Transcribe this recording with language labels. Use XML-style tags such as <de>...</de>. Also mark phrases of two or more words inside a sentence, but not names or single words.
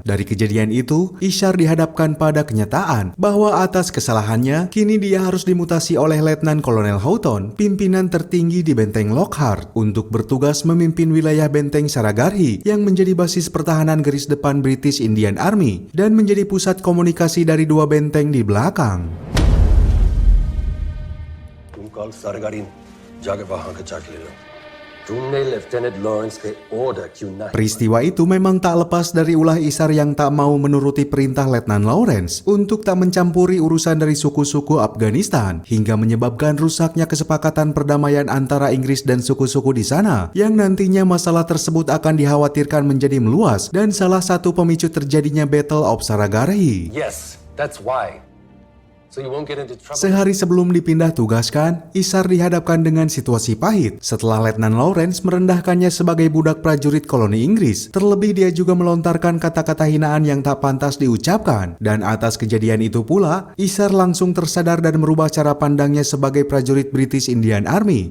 <id>Dari kejadian itu, Ishar dihadapkan pada kenyataan bahwa atas kesalahannya, kini dia harus dimutasi oleh Letnan Kolonel Houghton, pimpinan tertinggi di benteng Lockhart, untuk bertugas memimpin wilayah benteng Saragarhi yang menjadi basis pertahanan garis depan British Indian Army dan menjadi pusat komunikasi dari dua benteng di belakang.</id> <hi>कल सरगारी जाके वहां का चेक ले लो तुमने लेफ्टिनेंट लॉरेंस के ऑर्डर क्यों नहीं</hi> <id>Peristiwa itu memang tak lepas dari ulah Ishar yang tak mau menuruti perintah Letnan Lawrence untuk tak mencampuri urusan dari suku-suku Afghanistan hingga menyebabkan rusaknya kesepakatan perdamaian antara Inggris dan suku-suku di sana yang nantinya masalah tersebut akan dikhawatirkan menjadi meluas dan salah satu pemicu terjadinya Battle of Saragarhi.</id> <en>Yes, that's why. So you won't get into trouble.</en> <id>Sehari sebelum dipindah tugaskan, Ishar dihadapkan dengan situasi pahit setelah Letnan Lawrence merendahkannya sebagai budak prajurit koloni Inggris. Terlebih dia juga melontarkan kata-kata hinaan yang tak pantas diucapkan. Dan atas kejadian itu pula, Ishar langsung tersadar dan merubah cara pandangnya sebagai prajurit British Indian Army.</id>